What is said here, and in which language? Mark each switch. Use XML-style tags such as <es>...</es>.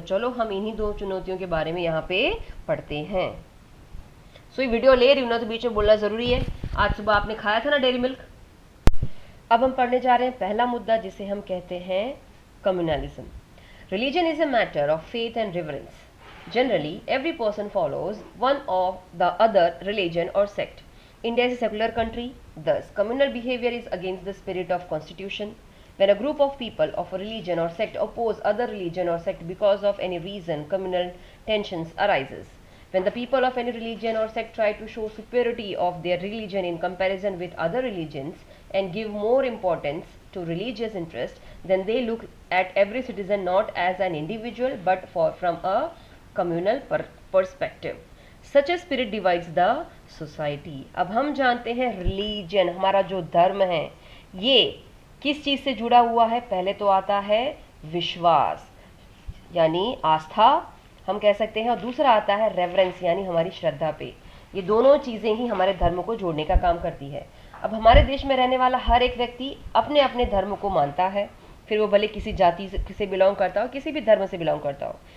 <hi>तो चलो हम इन्हीं दो चुनौतियों के बारे में यहाँ पे पढ़ते हैं। सो ये वीडियो ले रही हूँ ना तो बीच में बोलना ज़रूरी है। आज सुबह आपने खाया था ना डेयरी मिल्क। अब हम पढ़ने जा रहे हैं पहला मुद्दा जिसे हम कहते हैं communalism.</hi> <en>Religion is a matter of faith and reverence. Generally, every person follows one of the other religion or sect. India is a secular country, thus communal behavior is against the spirit of constitution. When a group of people of a religion or sect oppose other religion or sect because of any reason, communal tensions arises. When the people of any religion or sect try to show superiority of their religion in comparison with other religions and give more importance to religious interest, then they look at every citizen not as an individual but from a communal perspective. Such a spirit divides the society.</en> <hi>अब हम जानते हैं religion, हमारा जो धर्म है ये किस चीज से जुड़ा हुआ है? पहले तो आता है विश्वास यानी आस्था हम कह सकते हैं, और दूसरा आता है रेवरेंस यानी हमारी श्रद्धा पे। ये दोनों चीजें ही हमारे धर्म को जोड़ने का काम करती है। अब हमारे देश में रहने वाला हर एक व्यक्ति अपने अपने धर्म को मानता है, फिर वो भले किसी जाति से बिलोंग करता हो, किसी भी धर्म से बिलोंग करता हो।</hi>